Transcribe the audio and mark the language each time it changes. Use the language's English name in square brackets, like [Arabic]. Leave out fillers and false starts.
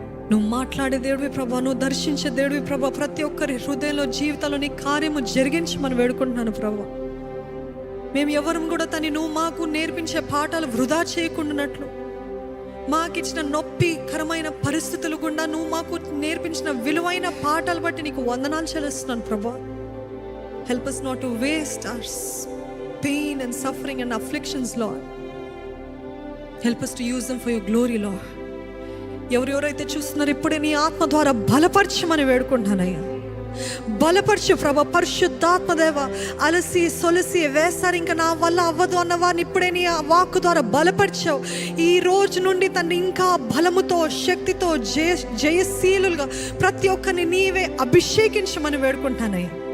[Telugu] నువ్వు మాట్లాడే దేవుడివి ప్రభా, నువ్వు దర్శించే దేవుడివి ప్రభా. ప్రతి ఒక్కరి హృదయంలో, జీవితంలో నీ కార్యము జరిగించి మనం వేడుకుంటున్నాను ప్రభా. మేము ఎవరు కూడా నువ్వు మాకు నేర్పించే పాఠాలు వృధా చేయకుండానట్లు, మాకిచ్చిన నొప్పికరమైన పరిస్థితుల గుండా నువ్వు మాకు నేర్పించిన విలువైన పాఠాలు బట్టి నీకు వందనాలు చెల్లిస్తున్నాను ప్రభా. [English] Help us not to waste our pain and suffering and afflictions, Lord. Help us to use them for your glory, Lord. [Telugu] ఎవరెవరైతే చూస్తున్నారు ఇప్పుడే నీ ఆత్మ ద్వారా బలపరచమని వేడుకుంటానయ్యా. బలపరచు ప్రభా. పరిశుద్ధాత్మ దేవ, అలసి సొలసి వేస్తారు ఇంకా నా వల్ల అవ్వదు అన్న వారిని ఇప్పుడే నీ వాక్కు ద్వారా బలపరిచావు. ఈ రోజు నుండి తను ఇంకా బలముతో శక్తితో జయశీలుగా ప్రతి ఒక్కరిని నీవే అభిషేకించమని వేడుకుంటానయ్యా.